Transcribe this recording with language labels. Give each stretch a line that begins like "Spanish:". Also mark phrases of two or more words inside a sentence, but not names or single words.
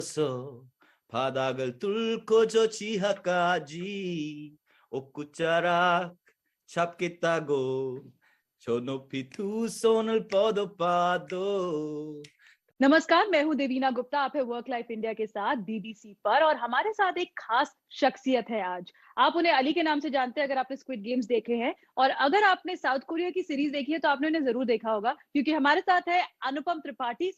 Korean: So 바닥을 뚫고 저 지하까지 옥구자락 잡겠다고 저 높이 두 손을 뻗어봐도।
Hindi: नमस्कार, मैं हूं देवीना गुप्ता। आप है वर्क लाइफ इंडिया के साथ बीबीसी पर और हमारे साथ एक खास शख्सियत है आज। आप उन्हें अली के नाम से जानते हैं अगर आपने स्क्विड गेम्स देखे हैं, और अगर आपने साउथ कोरिया की सीरीज देखी है तो आपने उन्हें जरूर देखा होगा, क्योंकि हमारे साथ है अनुपम त्रिपाठी।